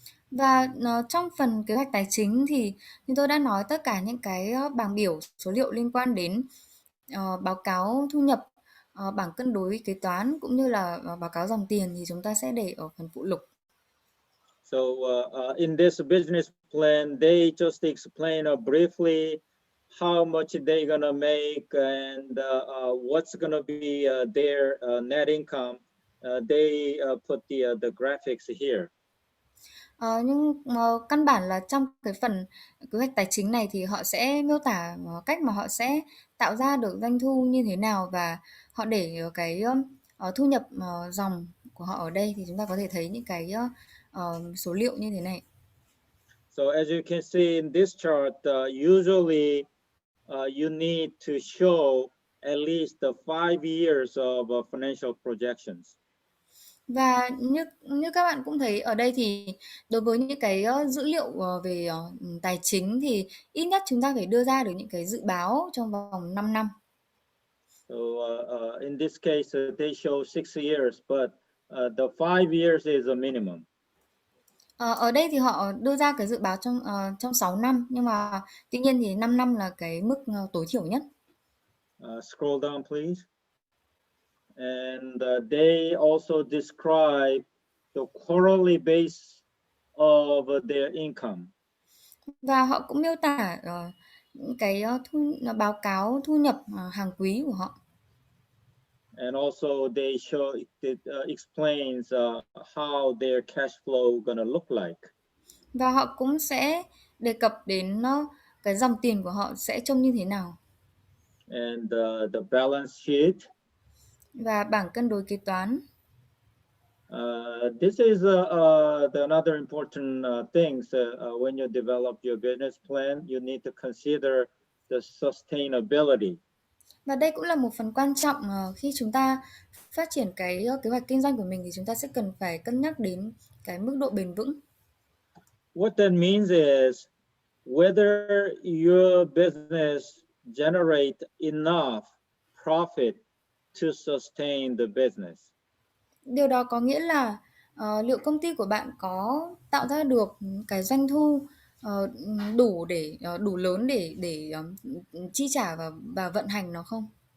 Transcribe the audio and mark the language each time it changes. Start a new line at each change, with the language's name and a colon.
Vietnamese: Và trong phần kế hoạch tài chính thì như tôi đã nói tất cả những cái bảng biểu số liệu liên quan đến báo cáo thu nhập, bảng cân đối kế toán cũng như là báo cáo dòng tiền thì chúng ta sẽ để ở phần phụ lục.
English: So in this business plan, they just explain briefly how much they're gonna make and what's gonna be their net income. They put the graphics here.
Vietnamese: Nhưng căn bản là trong cái phần kế hoạch tài chính này thì họ sẽ miêu tả cách mà họ sẽ tạo ra được doanh thu như thế nào và họ để cái thu nhập dòng của họ ở đây thì chúng ta có thể thấy những cái số liệu như thế này.
English: So as you can see in this chart, usually you need to show at least 5 years of financial projections.
Vietnamese: Và như các bạn cũng thấy ở đây thì đối với những cái dữ liệu về tài chính thì ít nhất chúng ta phải đưa ra được những cái dự báo trong vòng 5 năm.
English: So in this case, they show 6 years, but the 5 years is a minimum.
Vietnamese: Ở đây thì họ đưa ra cái dự báo trong 6 năm nhưng mà tuy nhiên thì 5 năm là cái mức tối thiểu nhất.
English: Scroll down, please. And they also describe the quarterly base of their income.
Vietnamese: Và họ cũng miêu tả cái báo cáo thu nhập hàng quý của họ.
English: And also they show it explains how their cash flow gonna look like.
Vietnamese: Và họ cũng sẽ đề cập đến cái dòng tiền của họ sẽ trông như thế nào.
English: And the balance sheet.
Vietnamese: Và bảng cân đối kế toán.
English: This is another important things when you develop your business plan. You need to consider the sustainability.
Vietnamese: Và đây cũng là một phần quan trọng khi chúng ta phát triển cái kế hoạch kinh doanh của mình thì chúng ta sẽ cần phải cân nhắc đến cái mức độ bền vững.
English: What that means is whether your business generate enough profit to sustain the business.
Vietnamese: Điều đó có nghĩa là liệu công ty của bạn có tạo ra được cái doanh thu đủ để đủ lớn để chi trả và vận hành nó không?